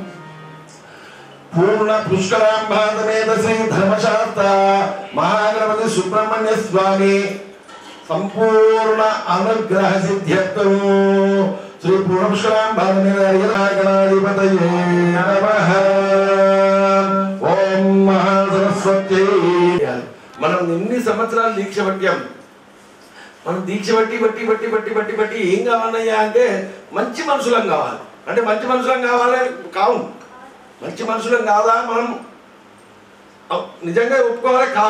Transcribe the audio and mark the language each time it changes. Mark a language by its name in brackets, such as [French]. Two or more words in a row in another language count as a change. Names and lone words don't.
[Sanskrit] पूर्ण पुष्कराम्भातमेत श्री धर्मशास्त्र महागणपति सुब्रह्मण्य स्वामी संपूर्ण अनुग्रह सिद्ध्यर्थं श्री पूर्ण पुष्कराम्भातमेतगणाधिपतये नमः ओम महासरस्वती [Telugu] మనం ఎన్ని సంవత్సరాలు దీక్ష పట్టాం మనం దీక్ష బట్టి ఏం కావాలయ్యా అంటే మంచి మనుషులం కావాలి అంటే మంచి మనుషులం కావాలని కావు మంచి మనుషులం కాదా మనం నిజంగా ఒప్పుకోవాలి